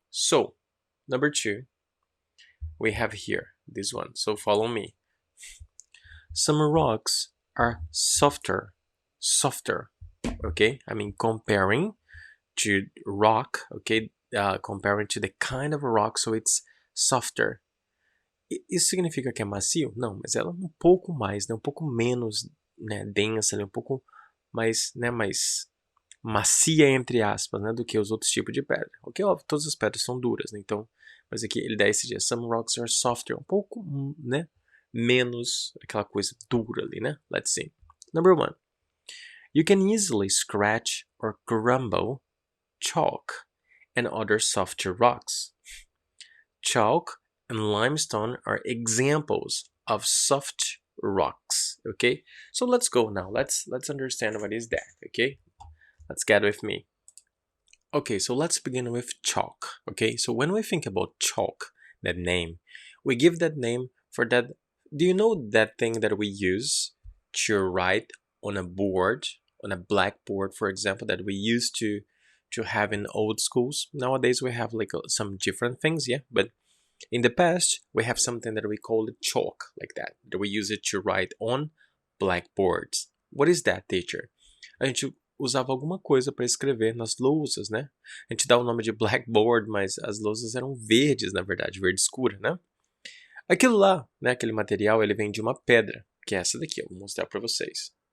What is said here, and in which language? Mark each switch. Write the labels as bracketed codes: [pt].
[en] So number two, we have here this one, so follow me. Some rocks are softer, okay, I mean comparing to rock, okay, comparing to the kind of rock, so it's softer. [pt] Isso significa que é macio? Não, mas ela é um pouco mais, né, um pouco menos, né, densa, né, um pouco mais, né, mais macia, entre aspas, né, do que os outros tipos de pedra. Ok, óbvio, todas as pedras são duras, né, então, mas aqui ele dá esse dia, [en] some rocks are softer, [pt] um pouco, né, menos aquela coisa dura ali, né. [en] Let's see. Number one, you can easily scratch or crumble chalk and other softer rocks. Chalk and limestone are examples of soft rocks, okay? So let's go now. Let's understand what is that, okay? Let's get with me. Okay, so let's begin with chalk, okay? So when we think about chalk, that name, we give that name for that. Do you know that thing that we use to write on a board, on a blackboard, for example, that we used to have in old schools? Nowadays we have like some different things, yeah, but in the past we have something that we call chalk, like that we use it to write on blackboards. What is that, teacher? [pt] A gente usava alguma coisa para escrever nas louças, né? A gente dá o nome de blackboard, mas as louças eram verdes, na verdade, verde escura, né? Aquilo lá, né, aquele material, ele vem de uma pedra, que é essa daqui, eu vou mostrar para vocês.